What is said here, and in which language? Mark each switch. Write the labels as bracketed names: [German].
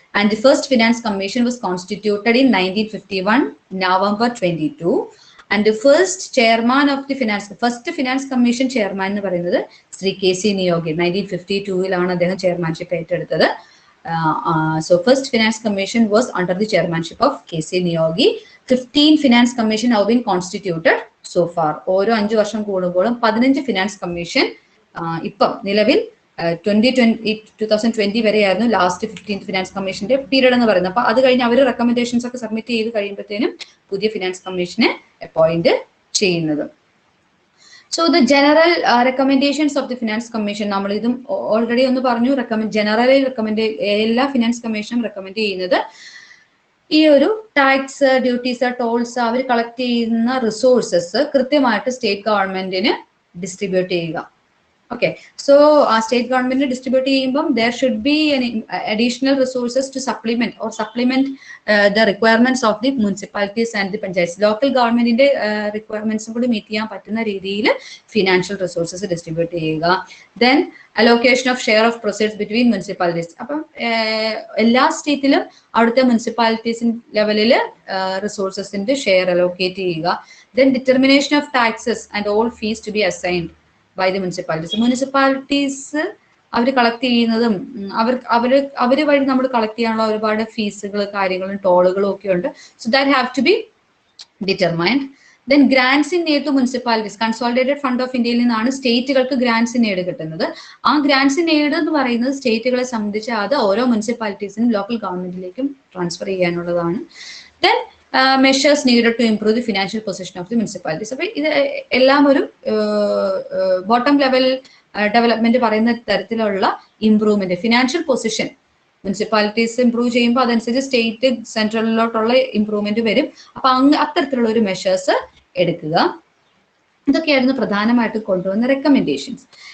[English] And the first finance commission was constituted in 1951 November 22. And the first chairman of the first finance commission chairman [Malayalam] എന്ന് പറയുന്നത് [English] Shri KC Niyogi. [Malayalam] 1952 അദ്ദേഹം chairmanship ഏറ്റെടുത്തത്. [English] So first finance commission was under the chairmanship of KC Niyogi. 15 finance commission have been constituted so far. [Malayalam] ഓരോ 5 വർഷം കൂടുമ്പോഴും 15 finance commission ഇപ്പം നിലവിൽ 2020 വരെയായിരുന്നു ലാസ്റ്റ് 15th ഫിനാൻസ് കമ്മീഷന്റെ പീരീഡ് എന്ന് പറയുന്നത്. അപ്പൊ അത് കഴിഞ്ഞ് അവർ റെക്കമെൻഡേഷൻസ് ഒക്കെ സബ്മിറ്റ് ചെയ്ത് കഴിയുമ്പോഴത്തേനും പുതിയ ഫിനാൻസ് കമ്മീഷനെ അപ്പോയിന്റ് ചെയ്യുന്നത്. [English] so the general recommendations of the finance commission, [Malayalam] നമ്മൾ ഇതും ഓൾറെഡി ഒന്ന് പറഞ്ഞു. ജനറലി എല്ലാ ഫിനാൻസ് കമ്മീഷനും റെക്കമെൻഡ് ചെയ്യുന്നത് ഈ ഒരു ടാക്സ്, ഡ്യൂട്ടീസ്, ടോൾസ് അവർ കളക്ട് ചെയ്യുന്ന റിസോഴ്സസ് കൃത്യമായിട്ട് സ്റ്റേറ്റ് ഗവൺമെന്റിന് ഡിസ്ട്രിബ്യൂട്ട് ചെയ്യുക. [English] Okay, so state government distribute [Malayalam] ചെയ്യുമ്പം [English] there should be an additional resources to supplement the requirements of the municipalities and the panchayats. [Malayalam] Local government ന്റെ requirements കൂടി meet ചെയ്യാൻ പറ്റുന്ന രീതിയിൽ financial resources distribute ചെയ്യുക. [English] Then allocation of share of proceeds between municipalities. [Malayalam] അപ്പം എല്ലാ സ്റ്റേറ്റിലും അവിടുത്തെ municipalities ലെവലിൽ റിസോഴ്സസിന്റെ ഷെയർ അലോക്കേറ്റ് ചെയ്യുക. [English] Then determination of taxes and all fees to be assigned by the municipalities. [Malayalam] Municipalities our collect ചെയ്യുന്നതും അവര് വഴി നമ്മൾ കളക്ട് ചെയ്യാനുള്ള ഒരുപാട് ഫീസുകൾ, കാര്യങ്ങളും ടോളുകളും ഒക്കെ ഉണ്ട്. [English] So that have to be determined. Then grants in aid to municipalities. [Malayalam] Consolidated fund of ഇന്ത്യയിൽ നിന്നാണ് സ്റ്റേറ്റുകൾക്ക് ഗ്രാൻസ് ഇൻ എയ്ഡ് കിട്ടുന്നത്. ആ ഗ്രാൻസ് ഇൻ എയ്ഡ് എന്ന് പറയുന്നത് സ്റ്റേറ്റുകളെ സംബന്ധിച്ച് അത് ഓരോ മുനിസിപ്പാലിറ്റീസിനും local ഗവൺമെന്റിലേക്കും transfer ചെയ്യാനുള്ളതാണ്. [English] Then measures needed to improve the financial position of the municipalities. [Malayalam] അപ്പോൾ ഇത് എല്ലാം ഒരു ബോട്ടം ലെവൽ ഡെവലപ്മെന്റ് പറയുന്ന തരത്തിലുള്ള improvement, financial position municipalities improve ചെയ്യുമ്പോൾ അതനുസരിച്ച് സ്റ്റേറ്റ് സെൻട്രലിലോട്ടുള്ള ഇംപ്രൂവ്മെന്റ് വരും. അപ്പൊ അത്തരത്തിലുള്ള ഒരു മെഷേഴ്സ് എടുക്കുക. ഇതൊക്കെയായിരുന്നു പ്രധാനമായിട്ടും കൊണ്ടുവന്ന റെക്കമെൻഡേഷൻസ്.